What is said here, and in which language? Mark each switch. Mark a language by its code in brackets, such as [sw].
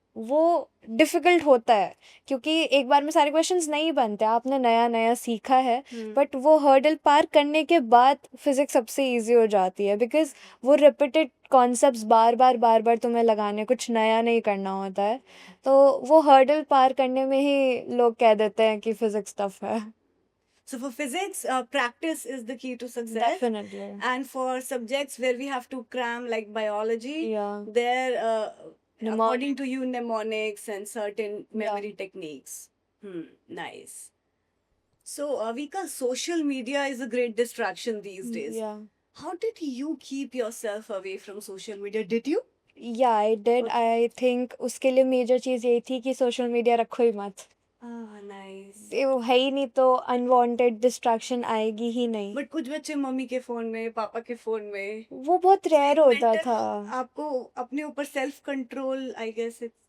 [hi] वो डिफ़िकल्ट होता है क्योंकि एक बार में सारे क्वेश्चंस नहीं बनते, आपने नया नया सीखा है. हम्म. बट वो हर्डल पार करने के बाद फिज़िक्स सबसे इजी हो जाती है, बिकॉज वो रिपीटेड कॉन्सेप्ट्स बार बार तुम्हें लगाने, कुछ नया नहीं करना होता है. तो वो हर्डल पार करने में ही लोग कह देते हैं कि फिज़िक्स टफ है. [en] So for physics, practice is the key to success. Definitely. And for subjects where we have to cram like biology, या there, according Mnemonics. to you, mnemonics and certain Yeah. memory techniques. Nice. So, Vika, social media is a great distraction these days. या How did you keep yourself away from social media? Did you? या I did. Okay. I think [hi] उसके लिए major चीज़ यही थी कि social media रखो ही मत. [en] Nice. [hi] ये वो है ही नहीं तो अनवांटेड डिस्ट्रैक्शन आएगी ही नहीं. बट कुछ बच्चे मम्मी के फोन में, पापा के फोन में. वो बहुत रेयर होता [en] Mental- [hi] था. आपको अपने ऊपर सेल्फ कंट्रोल, [en] I guess.